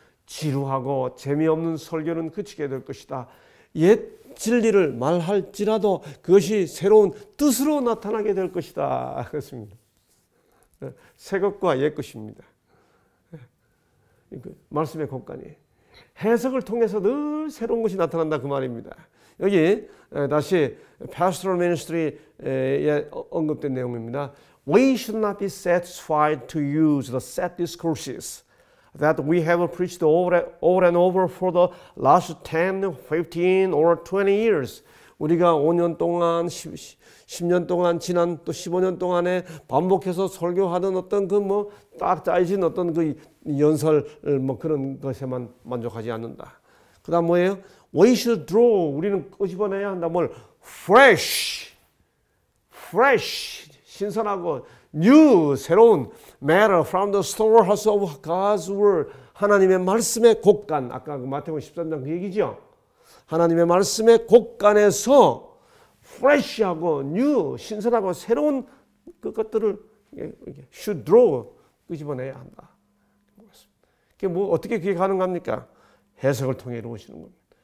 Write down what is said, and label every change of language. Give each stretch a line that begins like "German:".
Korean: 지루하고 재미없는 설교는 그치게 될 것이다. 옛 진리를 말할지라도 그것이 새로운 뜻으로 나타나게 될 것이다. 그렇습니다. 새 것과 옛 것입니다. 말씀의 곡간이 해석을 통해서 늘 새로운 것이 나타난다 그 말입니다. 여기 다시 Pastoral Ministry에 언급된 내용입니다.
English: We should not be satisfied to use the set discourses that we have preached over and over for the last 10, 15 or 20 years.
Korean: 우리가 5년 동안, 10년 동안, 지난 또 15년 동안에 반복해서 설교하던 어떤 그 딱 짜여진 어떤 그 연설 그런 것에만 만족하지 않는다. 그 다음 뭐예요?
English: We should draw.
Korean: 우리는 끄집어내야 한다. 뭘? Fresh. 신선하고
English: new,
Korean: 새로운
English: matter from the storehouse of God's word.
Korean: 하나님의 말씀의 곡간. 아까 그 마태복음 13장 그 얘기죠. 하나님의 말씀의 곡간에서 fresh하고 new, 신선하고 새로운 그것들을
English: should draw,
Korean: 끄집어내야 한다. 그게 어떻게 그게 가능합니까? 해석을 통해 이루어지는 겁니다.